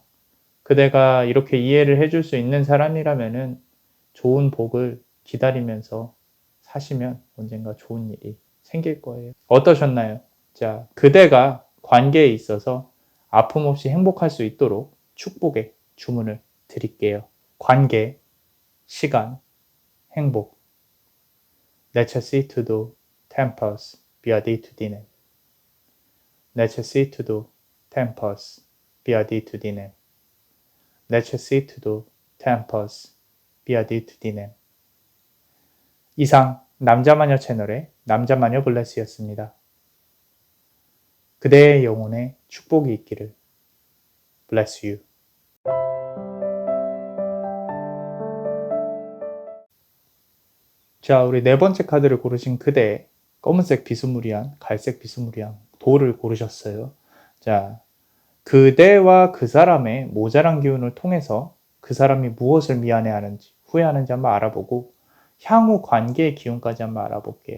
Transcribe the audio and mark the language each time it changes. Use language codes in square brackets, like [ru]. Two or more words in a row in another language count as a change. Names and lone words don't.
[ko] 그대가 이렇게 이해를 해줄 수 있는 사람이라면은 좋은 복을 기다리면서 사시면 언젠가 좋은 일이 생길 거예요. 어떠셨나요? 자, 그대가 관계에 있어서 아픔 없이 행복할 수 있도록 축복의 주문을 드릴게요. 관계, 시간, 행복. [la] Necessitudo tempus beatitudinem. Necessitudo tempus beatitudinem. Necessitudo tempus beatitudinem. [ko] 이상 남자마녀 채널의 남자마녀 블레스였습니다. 그대의 영혼에 축복이 있기를. [en] Bless you. [ko] 자, 우리 네 번째 카드를 고르신 그대, 검은색 비스무리한, 갈색 비스무리한 돌을 고르셨어요. 자, 그대와 그 사람의 모자란 기운을 통해서 그 사람이 무엇을 미안해하는지, 후회하는지 한번 알아보고 향후 관계의 기운까지 한번 알아볼게요.